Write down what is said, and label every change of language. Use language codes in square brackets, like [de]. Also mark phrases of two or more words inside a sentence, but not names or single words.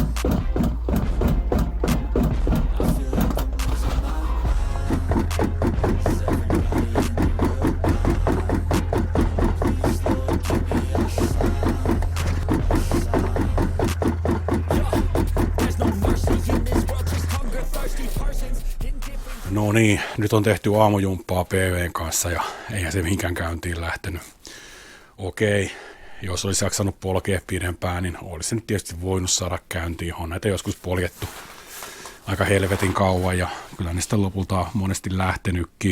[en] I feel like I'm losing my mind. Is everybody in the world blind? Please, Lord, give me a sign, a sign. There's no mercy in this world, just hunger thirsty persons. [fi] No niin, nyt on tehty aamujumppaa PV:n kanssa ja eihän se mihinkään käyntiin lähtenyt. Okei, jos olisi jaksanut polkea pidempään, niin olisi se nyt tietysti voinut saada käyntiin. On näitä joskus poljettu aika helvetin kauan ja kyllä niistä lopulta on monesti lähtenytkin.